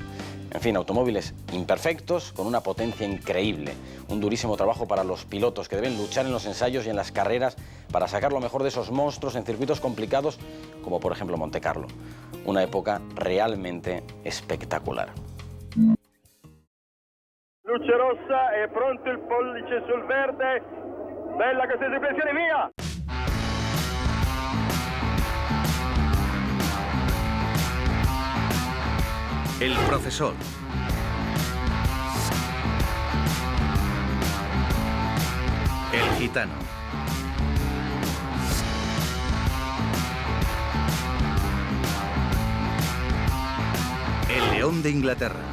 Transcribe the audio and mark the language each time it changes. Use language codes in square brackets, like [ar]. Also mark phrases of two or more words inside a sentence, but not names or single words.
[es] En fin, automóviles imperfectos con una potencia increíble. Un durísimo trabajo para los pilotos que deben luchar en los ensayos y en las carreras para sacar lo mejor de esos monstruos en circuitos complicados, como por ejemplo Monte Carlo. Una época realmente espectacular. [it] Luce rossa, è pronto il pollice sul verde. Bella questa esecuzione, via! [es] El profesor. El gitano. El león de Inglaterra.